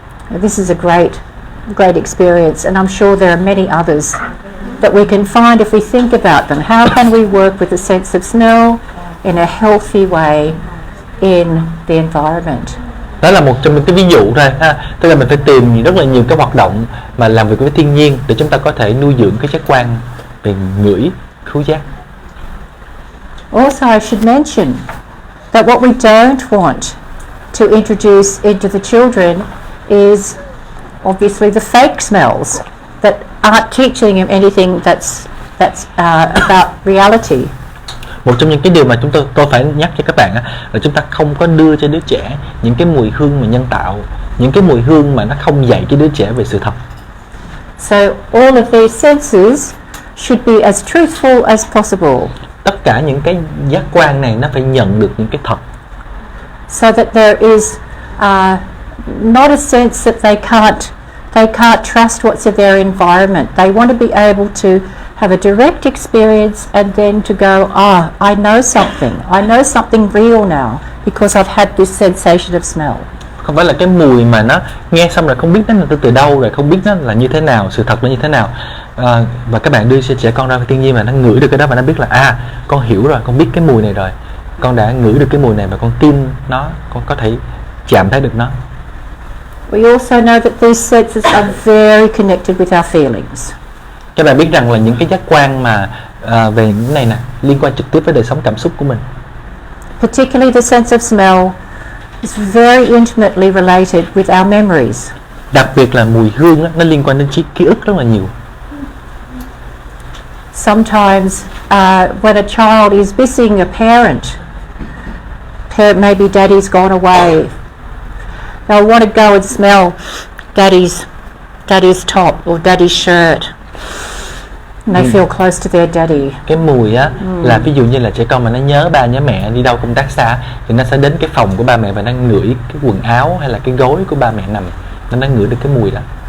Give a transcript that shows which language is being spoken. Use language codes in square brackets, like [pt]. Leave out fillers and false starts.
[en] This is a great experience, and I'm sure there are many others that we can find if we think about them. How can we work with the sense of smell in a healthy way in the environment? [vi] Đó là một trong những cái ví dụ thôi ha. Tức là mình phải tìm rất là nhiều cái hoạt động mà làm việc với thiên nhiên để chúng ta có thể nuôi dưỡng cái giác quan về ngửi, khứu giác. [en] Also, I should mention that what we don't want to introduce into the children is obviously the fake smells that aren't teaching them anything that's about reality. [vi] Một trong những cái điều mà tôi phải nhắc cho các bạn là chúng ta không có đưa cho đứa trẻ những cái mùi hương mà nhân tạo, những cái mùi hương mà nó không dạy cái đứa trẻ về sự thật. [en] So all of these senses should be as truthful as possible. [vi] Tất cả những cái giác quan này nó phải nhận được những cái thật. [en] So that there is not a sense that they can't trust what's in their environment. They want to be able to have a direct experience and then to go, I know something real now because I've had this sensation of smell. [vi] Không phải là cái mùi mà nó nghe xong rồi không biết nó là từ đâu, rồi không biết nó là như thế nào, sự thật là như thế nào. Và các bạn đưa cho trẻ con ra thiên nhiên mà nó ngửi được cái đó và nó biết là con hiểu rồi, con biết cái mùi này rồi, con đã ngửi được cái mùi này và con tin nó, con có thể chạm thấy được nó. [en] We also know that these senses are very connected with our feelings. [vi] Các bạn biết rằng là những cái giác quan mà về những này nè liên quan trực tiếp với đời sống cảm xúc của mình. [en] Particularly the sense of smell is very intimately related with our memories. [vi] Đặc biệt là mùi hương nó liên quan đến ký ức rất là nhiều. [en] sometimes when a child is missing a parent, maybe daddy's gone away, they'll want to go and smell daddy's top or daddy's shirt. And they feel close to their daddy. [vi] Cái mùi á là ví dụ như là trẻ con mà nó nhớ ba nhớ mẹ đi đâu công tác xa thì nó sẽ đến cái phòng của ba mẹ và nó ngửi cái quần áo hay là cái gối của ba mẹ nằm, nó ngửi được cái mùi đó.